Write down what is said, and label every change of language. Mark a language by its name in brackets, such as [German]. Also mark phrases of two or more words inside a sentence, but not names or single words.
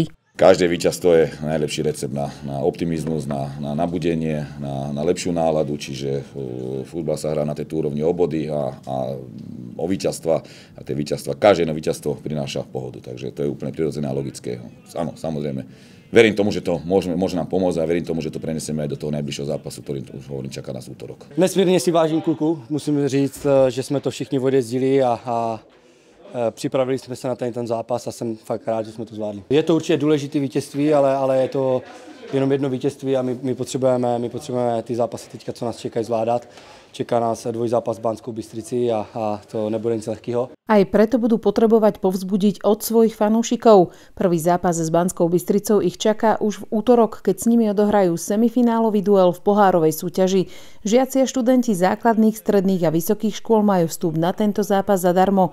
[Slovak] Každé víťazstvo je najlepší recept na optimizmus, na nabudenie, na lepšiu náladu, čiže futbal sa hrá na tejto úrovni o body a o víťazstva a tie víťazstva, každé jedno víťazstvo prináša pohodu, takže to je úplne prirodzené a logické. Áno, samozrejme. Verím tomu, že to môže nám pomôcť a verím tomu, že to prenesieme aj do toho najbližšieho zápasu, ktorý už hovorím, čaká nás útorok. [Czech] Nesmírně si vážím kluku, musím říct, že jsme to všichni odjezdili a připravili jsme se na ten zápas a jsem fakt rád, že jsme to zvládli. Je to určitě důležité vítězství, ale je to jenom jedno vítězství a my potřebujeme ty zápasy teďka, co nás čekají, zvládat. Čeká nás dvojzápas s Banskou Bystrici a to nebude nic lehkého. [Slovak] Aj preto budú potrebovať povzbudiť od svojich fanúšikov. Prvý zápas s Banskou Bystricou ich čaká už v útorok, keď s nimi odohrajú semifinálový duel v pohárovej súťaži. Žiaci a študenti základných, stredných a vysokých škôl majú vstup na tento zápas zadarmo.